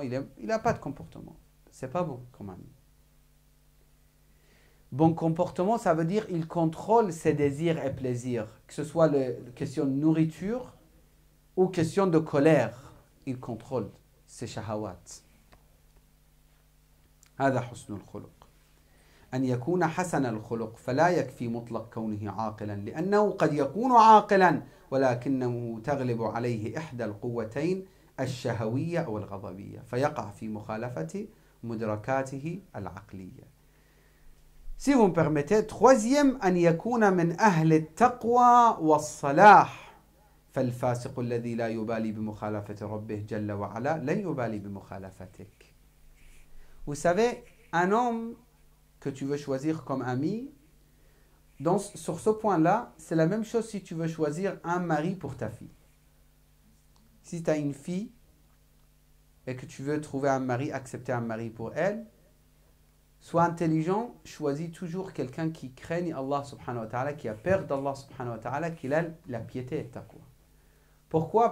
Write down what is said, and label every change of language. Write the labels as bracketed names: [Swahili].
[French] Il n'a pas de comportement. C'est pas bon comme ami. Bon comportement, ça veut dire il contrôle ses désirs et plaisirs. Que ce soit la question de nourriture ou question de colère. Il contrôle ses shahawat. [Arabic] هذا حسن الخلق أن يكون حسن الخلق فلا يكفي مطلق كونه عاقلا لأنه قد يكون عاقلا ولكنه تغلب عليه إحدى القوتين الشهوية أو الغضبية فيقع في مخالفة مدركاته العقلية. [French] Si vous me permettez, troisième, [Arabic] أن يكون من أهل التقوى والصلاح فالفاسق الذي لا يبالي بمخالفة ربه جل وعلا لن يبالي بمخالفتك. [French] Vous savez, un homme que tu veux choisir comme ami, sur ce point-là, c'est la même chose si tu veux choisir un mari pour ta fille. Si tu as une fille et que tu veux trouver un mari, accepter un mari pour elle, sois intelligent, choisis toujours quelqu'un qui craigne Allah subhanahu wa ta'ala, qui a peur d'Allah subhanahu wa ta'ala, qui a la piété et taqwa. Pourquoi?